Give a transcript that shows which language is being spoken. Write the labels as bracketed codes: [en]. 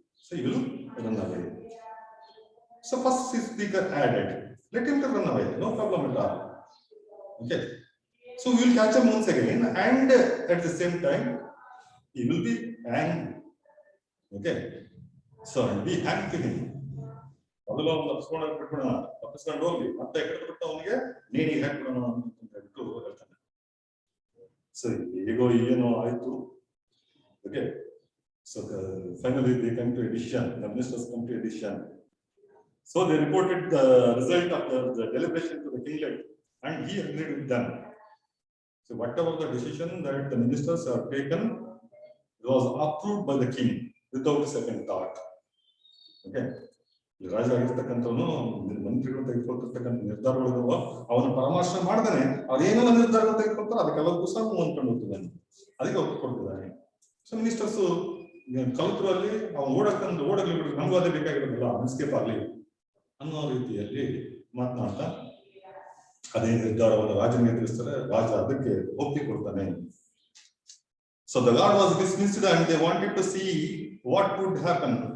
[en] So he will run away. So first speaker added, let him run away, no problem at all. Okay, so we will catch him once again, and at the same time he will be hanged. Okay, so be hanged to him. [kn] ಮೊದಲು ಅವನು ತಪ್ಪಿಸ್ಕೊಂಡು ಹೋಗ್ಲಿ, ಮತ್ತೆ ಕಟ್ಟಿಬಿಟ್ಟು ಅವನಿಗೆ ನೇಣಿಗೆ ಹಾಕ್ಬಿಡೋಣ ಅಂತ ಹೇಳ್ಬಿಟ್ಟು ಹೇಳ್ತಾನೆ. So ಹೇಗೋ ಏನೋ ಆಯ್ತು. [en] Okay, so finally they come to a decision, the ministers come to a decision. So they reported the result of the deliberation to the kinglet, and he agreed with them. So whatever the decision that the ministers have taken was approved by the king without second thought. [kn] Okay, ರಾಜ ಆಗಿರ್ತಕ್ಕಂಥವನು ಮಂತ್ರಿಗಳು ತೆಗೆದುಕೊಳ್ತಿರ್ತಕ್ಕಂಥ ನಿರ್ಧಾರಗಳು ಅವನ ಪರಾಮರ್ಶೆ ಮಾಡ್ದಾನೆ, ಅವ್ರೇನೋ ನಿರ್ಧಾರಗಳು ತೆಗೆದುಕೊಳ್ತಾರೆ, ಅದಕ್ಕೆಲ್ಲದಕ್ಕೂ ಸಹ ಅಂದ್ಕೊಂಡು ಹೋಗ್ತಿದ್ದಾನೆ, ಅದಕ್ಕೆ ಒಪ್ಪಿಕೊಡ್ತಿದ್ದಾನೆ. ಸೊ ಮಿನಿಸ್ಟರ್ಸ್ ಕಲ್ತರಲ್ಲಿ ಅವ್ನು ಓಡಲ್ಲಿ ಬಿಟ್ಟು ನಮಗೂ ಅದೇ ಬೇಕಾಗಿರೋದಿಲ್ಲ, ಎಸ್ಕೇಪ್ ಆಗಲಿ ಅನ್ನೋ ರೀತಿಯಲ್ಲಿ ಮಾತನಾಡ್ತಾ ಅದೇ ನಿರ್ಧಾರವನ್ನು ರಾಜನಿಗೆ ತಿಳಿಸ್ತಾರೆ. ರಾಜ ಅದಕ್ಕೆ ಒಪ್ಪಿಗೆ ಕೊಡ್ತಾನೆ. [en] So the god was dismissed and they wanted to see what would happen.